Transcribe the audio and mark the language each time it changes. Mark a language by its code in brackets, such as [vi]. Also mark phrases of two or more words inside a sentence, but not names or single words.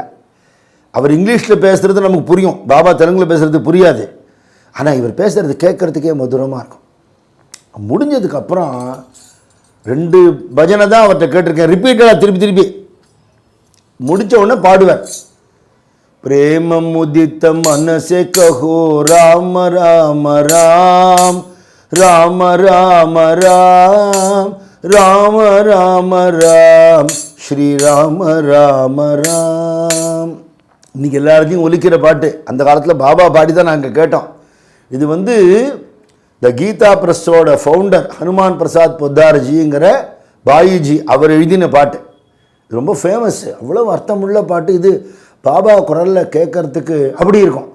[ta] அவர் இங்கிலீஷில் பேசுகிறது நமக்கு புரியும், பாபா தெலுங்கில் பேசுகிறது புரியாது. ஆனால் இவர் பேசுகிறது கேட்குறதுக்கே மதுரமாக இருக்கும். முடிஞ்சதுக்கப்புறம் 2 பஜனை தான் அவர்கிட்ட கேட்டிருக்கேன், ரிப்பீட்டடாக திருப்பி திருப்பி. முடித்த உடனே பாடுவார். [hi] प्रेमम् उदित्त मनसे कहो राम राम राम राम राम राम राम राम राम श्री राम राम राम. [ta] இன்றைக்கி எல்லாத்தையும் ஒலிக்கிற பாட்டு. அந்த காலத்தில் பாபா பாடி தான் நாங்கள் கேட்டோம். இது வந்து த கீதா பிரஸோட ஃபவுண்டர் ஹனுமான் பிரசாத் பொத்தார்ஜிங்கிற பாயிஜி அவர் எழுதின பாட்டு. இது ரொம்ப ஃபேமஸ். அவ்வளோ அர்த்தமுள்ள பாட்டு. இது பாபா குரலில் கேட்கறதுக்கு அப்படி இருக்கும்.